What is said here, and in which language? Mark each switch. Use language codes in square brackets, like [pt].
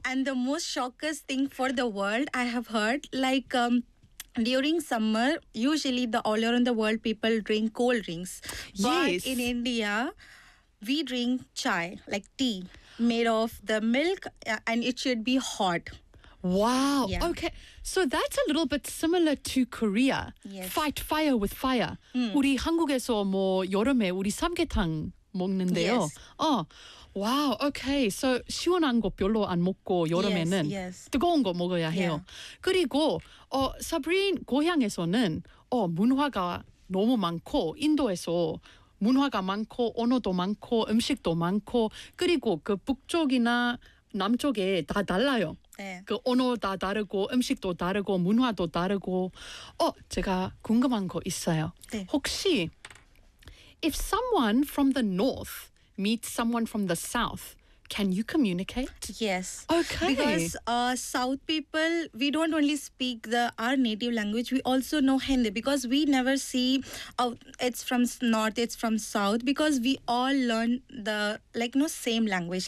[en] And the most shockest thing for the world, I have heard, like during summer, usually the all around the world people drink cold drinks. Yes. But in India, we drink chai, like tea, made of the milk, and it should be hot. Wow. Yeah. Okay. So that's a little bit similar to Korea. Yes. Fight fire with fire. Mm. [ko] 우리 한국에서 뭐 여름에 우리 삼계탕 먹는데요. [en] Yes. Oh. Wow, okay. [ko] So, 시원한 거 별로 안 먹고 여름에는 [en] yes, yes. [ko] 뜨거운 거 먹어야 해요. [en] Yeah. [ko] 그리고 Sabrine 고향에서는 문화가 너무 많고 인도에서 문화가 많고 언어도 많고 음식도 많고 그리고 그 북쪽이나 남쪽에 다 달라요. 네. 그 언어 다 다르고 음식도 다르고 문화도 다르고 제가 궁금한 거 있어요. 네. [en] 혹시 if someone from the north meet someone from the south, can you communicate? Yes. Okay. Because south people, we don't only speak our native language, we also know Hindi because we never see it's from north, it's from south, because we all learn the same language.